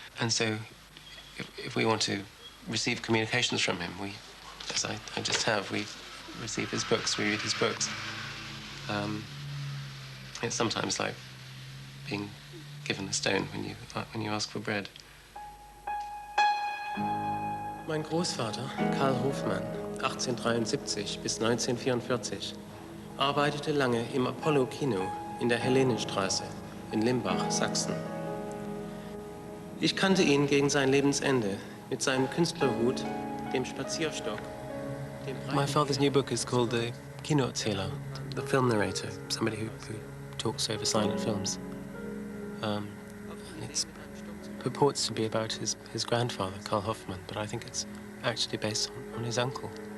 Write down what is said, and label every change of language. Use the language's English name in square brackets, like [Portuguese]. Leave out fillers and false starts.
[English] And so, if we want to receive communications from him, we, as I just have, we receive his books, we read his books. It's sometimes like being given a stone when you ask for bread. [German] Mein Großvater, Karl Hoffman, 1873 bis 1944, arbeitete lange im Apollo-Kino in der Helenenstraße in Limbach, Sachsen. Ich kannte ihn gegen sein Lebensende mit seinem Künstlerhut, dem Spazierstock. [English] My father's new book is called The Kinoerzähler, the film narrator, somebody who talks over silent films. And it purports to be about his grandfather, Karl Hoffman, but I think it's actually based on his uncle.